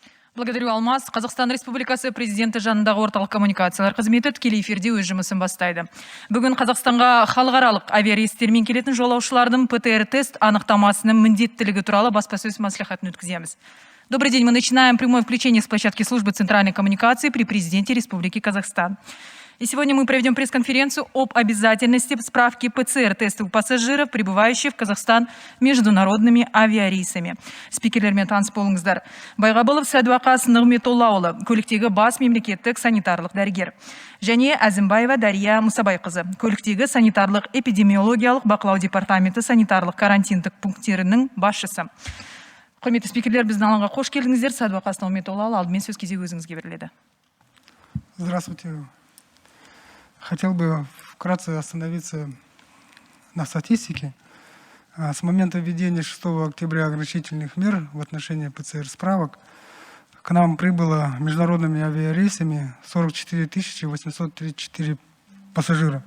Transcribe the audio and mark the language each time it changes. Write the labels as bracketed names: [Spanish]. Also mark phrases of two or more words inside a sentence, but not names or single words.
[Russian] Благодарю, Алмаз. [Kazakh] Қазақстан Республикасы президенті жанындағы орталық коммуникациялар қызметі тікелей эфирде өз жұмысын бастайды. Бүгін Қазақстанға халықаралық авиарейстермен келетін жолаушылардың ПТР-тест анықтамасының міндеттілігі туралы баспасөз мәслихатын өткіземіз. [Russian] Добрый день. Мы начинаем прямое включение с площадки службы центральной коммуникации при президенте Республики Казахстан. И сегодня мы проведем пресс-конференцию об обязательности справки ПЦР-тестов у пассажиров, прибывающих в Казахстан международными авиарейсами. [Kazakh] Спикерлермен таныс болыңыздар. Байғабылов Сәдуақас Нығметоллаұлы, көліктегі бас мемлекеттік санитарлық дәрігер. Және Әзімбаева Дария Мұсабайқызы, көліктегі санитарлық эпидемиологиялық бақылау департаменті санитарлық карантиндік пункттерінің басшысы. Құрметті спикерлер, біздің алаңға қош келдіңіздер. Сәдуақас Нығметоллаұлы, алдымен сөз кезегі өзіңізге беріледі. [Russian] Здравствуйте. Хотел бы вкратце остановиться на статистике. С момента введения 6 октября ограничительных мер в отношении ПЦР-справок к нам прибыло международными авиарейсами 44 834 пассажира.